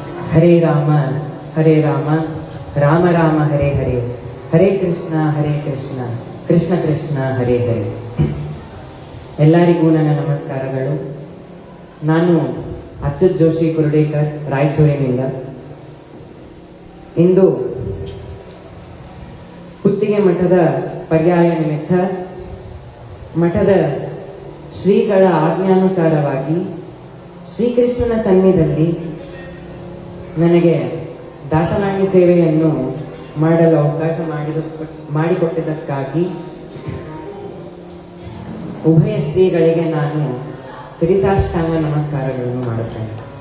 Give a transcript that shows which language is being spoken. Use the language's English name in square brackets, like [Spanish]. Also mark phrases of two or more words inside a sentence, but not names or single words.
[Sanskrit] ಹರೇ ರಾಮ ರಾಮ ರಾಮ ಹರೇ ಹರೇ, ಹರೇ ಕೃಷ್ಣ ಕೃಷ್ಣ ಕೃಷ್ಣ ಹರೇ ಹರೇ. [Kannada] ಎಲ್ಲರಿಗೂ ನನ್ನ ನಮಸ್ಕಾರಗಳು. ನಾನು ಅಚ್ಯುತ್ ಜೋಶಿ ಕುರುಡೇಕರ್, ರಾಯಚೂರಿನಿಂದ. ಇಂದು ಪುತ್ತಿಗೆ ಮಠದ ಪರ್ಯಾಯ ನಿಮಿತ್ತ ಮಠದ ಶ್ರೀಗಳ ಆಜ್ಞಾನುಸಾರವಾಗಿ ಶ್ರೀಕೃಷ್ಣನ ಸನ್ನಿಧಿಯಲ್ಲಿ ನನಗೆ ದಾಸನಾಗಿ ಸೇವೆಯನ್ನು ಮಾಡಲು ಅವಕಾಶ ಮಾಡಿಕೊಟ್ಟಿದ್ದಕ್ಕಾಗಿ ಉಭಯ ಶ್ರೀಗಳಿಗೆ ನಾನು ಸಿರಿಸಾಷ್ಟಾಂಗ ನಮಸ್ಕಾರಗಳನ್ನು ಮಾಡುತ್ತೇನೆ.